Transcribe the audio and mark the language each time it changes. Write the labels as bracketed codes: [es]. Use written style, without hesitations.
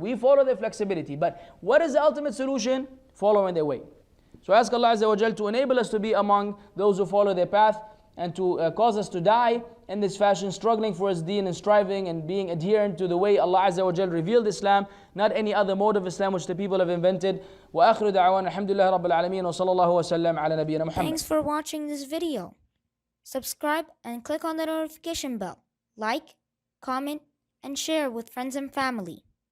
[en] We follow their flexibility. But what is the ultimate solution? Following their way. So ask Allah Azza wa Jal to enable us to be among those who follow their path, and to cause us to die in this fashion, struggling for His deen and striving and being adherent to the way Allah Azza wa Jal revealed Islam, not any other mode of Islam which the people have invented. [ar] وآخر دعوانا الحمد لله رب العالمين وصلى الله وسلم على نبينا محمد. [en] Thanks for watching this video. Subscribe and click on the notification bell. Like, comment, and share with friends and family.